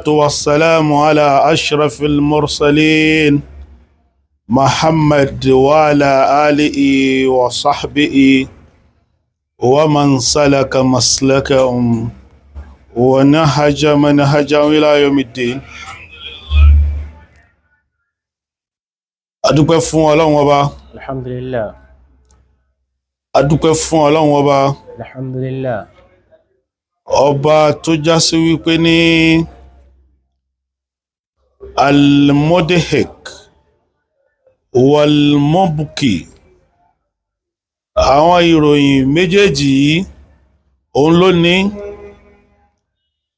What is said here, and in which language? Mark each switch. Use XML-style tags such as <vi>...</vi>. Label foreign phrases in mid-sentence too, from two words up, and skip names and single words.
<ar>والسلام على أشرف المرسلين محمد وعلى آله وصحبه ومن سلك مسلكهم ونهج منهجهم إلى يوم الدين.</ar> <yo>adúpẹ́ fún Ọlọ́run Ọba. Alhamdulillah. adúpẹ́ fún Ọlọ́run Ọba. Alhamdulillah. Ọba tó já sí wípé ní</yo> <ar>المضحك والمبكي,</ar> <yo>àwọn ìròyìn méjèèjì yìí òun ló ní.</yo>